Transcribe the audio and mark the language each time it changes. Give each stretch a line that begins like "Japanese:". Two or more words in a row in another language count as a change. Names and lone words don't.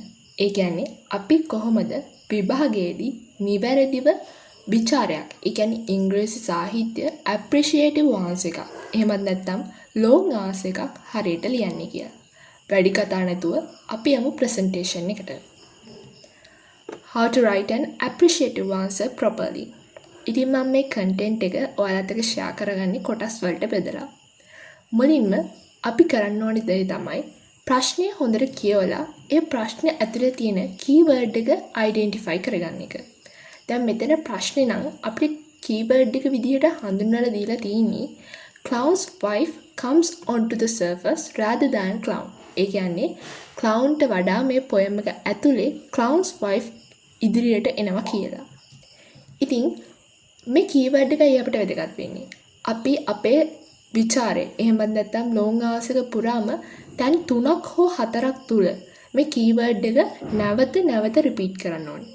Sinhala: ඒ කියන්නේ අපි කොහොමද විභාගයේදී නිවැරදිව විචාරයක්, ඒ කියන්නේ ඉංග්‍රීසි සාහිත්‍ය
English: appreciative answer
Sinhala: එකක්, එහෙමත් නැත්නම්
English: long answer
Sinhala: එකක් හරියට ලියන්නේ කියලා. වැඩි කතා නැතුව අපි යමු ප්‍රසන්ටේෂන් එකට.
English: How to write an appreciative answer properly.
Sinhala: ඉතින් මම මේ content එක ඔයාලත් එක්ක share කරගන්නේ කොටස් වලට බෙදලා. මුලින්ම අපි කරන්න ඕනේ දේ තමයි ප්‍රශ්නය හොඳට කියවලා ඒ ප්‍රශ්නේ ඇතුලේ තියෙන keyword එක identify කරගන්න එක. දැන් මෙතන ප්‍රශ්නේ නම් අපිට keyword එක විදිහට හඳුන්වලා දීලා තියෙන්නේ
English: clown's wife comes onto the surface rather than clown.
Sinhala: ඒ කියන්නේ clownට වඩා මේ poem එක ඇතුලේ
English: clown's wife
Sinhala: ඉදිරියට එනවා කියලා. ඉතින් මේ keyword එකයි අපිට වැදගත් වෙන්නේ. අපි අපේ ਵਿਚාරේ එහෙමත් නැත්නම්
English: long answer
Sinhala: පුරාම දැන් 3ක් හෝ 4ක් තුල මේ keyword එක නැවත repeat කරන්න ඕනේ.